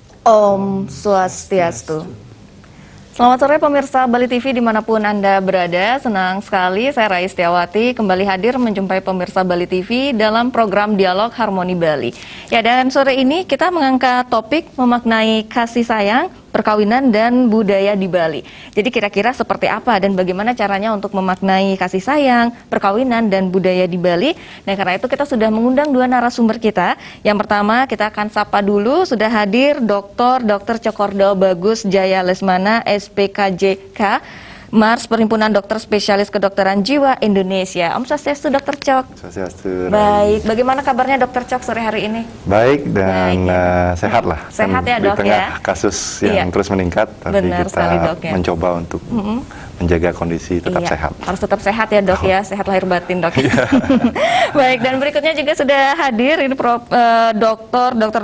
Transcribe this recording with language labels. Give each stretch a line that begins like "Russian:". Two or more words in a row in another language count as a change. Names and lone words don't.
Indonesian: Om Swastiastu. Selamat sore pemirsa Bali TV dimanapun Anda berada. Senang sekali saya Rais Setiawati kembali hadir menjumpai pemirsa Bali TV dalam program Dialog Harmoni Bali. Ya, dan sore ini kita mengangkat topik memaknai kasih sayang, perkawinan dan budaya di Bali. Jadi kira-kira seperti apa dan bagaimana caranya untuk memaknai kasih sayang, perkawinan dan budaya di Bali. Nah, karena itu kita sudah mengundang dua narasumber kita. Yang pertama kita akan sapa dulu, sudah hadir Dr. Cokordo Bagus Jaya Lesmana, SPKJK, Mars Perhimpunan Dokter Spesialis Kedokteran Jiwa Indonesia. Om Swastiastu, Dr. Cok. Swastiastu. Baik, bagaimana kabarnya Dr. Cok sore hari ini? Baik dan Baik, sehat lah. Sehat ya dok di tengah ya. kasus yang terus meningkat, tapi Benar kita sekali, dok, ya. mencoba untuk menjaga kondisi tetap sehat. Harus tetap sehat ya dok ya, sehat lahir batin dok. Baik, dan berikutnya juga sudah hadir ini Dr.